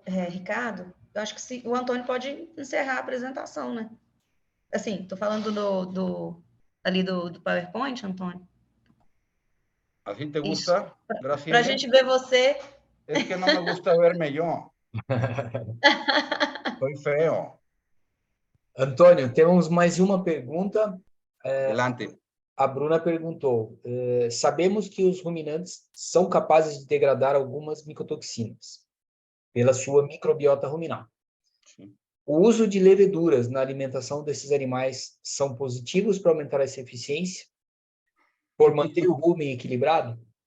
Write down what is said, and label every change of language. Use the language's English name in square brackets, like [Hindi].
[Portuguese] Ricardo, eu acho que o Antônio pode encerrar a apresentação, né? Assim, estou falando ali do PowerPoint, Antônio. [Spanish] ¿Así te gusta, Graciela? [Portuguese] Para a gente ver você. [Spanish] Es que no me gusta verme yo. Soy feo. [Portuguese] Antônio, temos mais uma pergunta. [Spanish] Adelante. [Portuguese] A Bruna perguntou: sabemos que os ruminantes são capazes de degradar algumas micotoxinas pela sua microbiota ruminal. Sim. O uso de leveduras na alimentação desses animais são positivos para aumentar essa eficiência, por manter o rumen equilibrado?